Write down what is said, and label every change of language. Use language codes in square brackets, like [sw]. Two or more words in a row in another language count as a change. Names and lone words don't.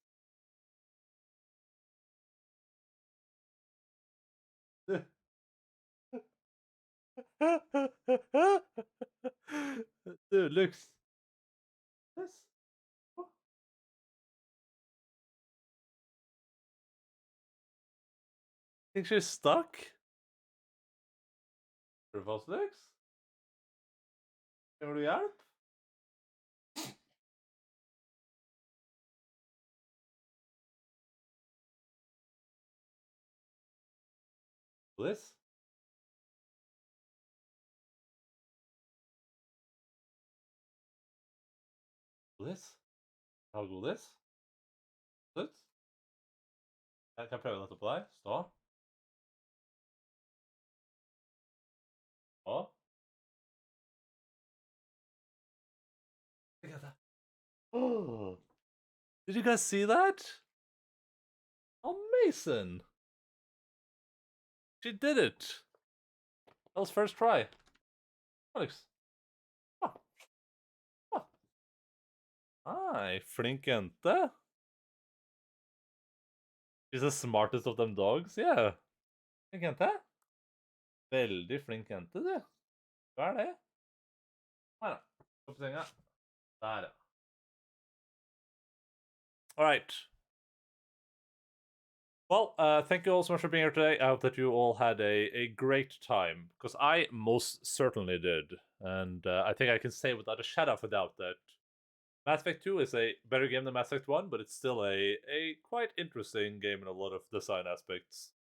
[en] Dude, Lux. This? Think she's stuck? Reverse Lux? [sv] Kan du hjälp? Bliss? Bliss? [no] Har du Bliss? Slutt? Jeg kan prøve dette på deg. Stå. Stå. [en] Look at that. Oh! Did you guys see that? Amazing! She did it! That was first try. Alex. Oh. Oh. Hi, [no] flink jente. [en] She's the smartest of them dogs, yeah. [no] Flink jente. Veldig flink jente, du. Hva er det? Her da. Gå på senga. Der, ja. [en] Alright. Well, thank you all so much for being here today. I hope that you all had a great time, because I most certainly did. And I think I can say without a shadow of a doubt that Mass Effect 2 is a better game than Mass Effect 1, but it's still a quite interesting game in a lot of design aspects.